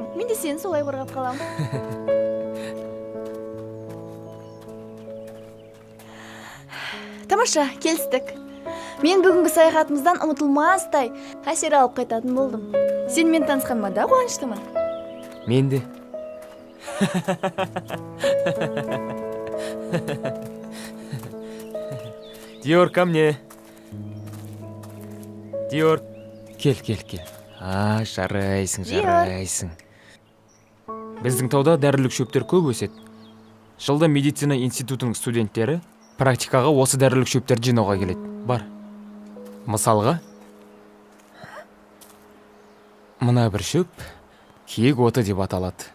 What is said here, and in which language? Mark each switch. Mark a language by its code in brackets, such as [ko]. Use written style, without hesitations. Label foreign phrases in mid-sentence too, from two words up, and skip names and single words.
[kk] Мен де сені солай қорғап қалам. Тамаша, келістік. Мен бүгінгі саяхатымыздан ұмытылмастай әсер алып қайтатын болдым. Сен мен танысқаныма да қуаныштымын. Мен де. [ru] Диор, ко мне. [kk] Диор, кел. Жарайсың. Біздің тауда дәрілік шөптер көп өседі. Жылда медицина институтының студенттері практикаға осы дәрілік шөптерді жинауға келеді. Бар. Мысалға, мына бір шөп киік оты деп аталады.